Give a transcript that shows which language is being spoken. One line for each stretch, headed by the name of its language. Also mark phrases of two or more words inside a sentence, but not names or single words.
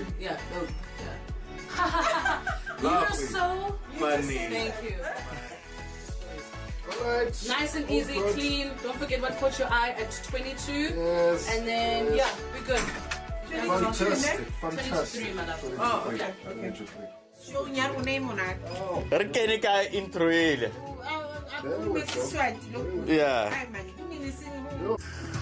English: Yeah, no, yeah. You're so funny. Thank you. Alright. Nice and easy, clean. Don't forget what caught your eye at 22. Yes. And then, we're good. Fantastic. 23, madam. Oh, okay.
Southern Sotho: Re kene ka intro ele.
English: Yeah.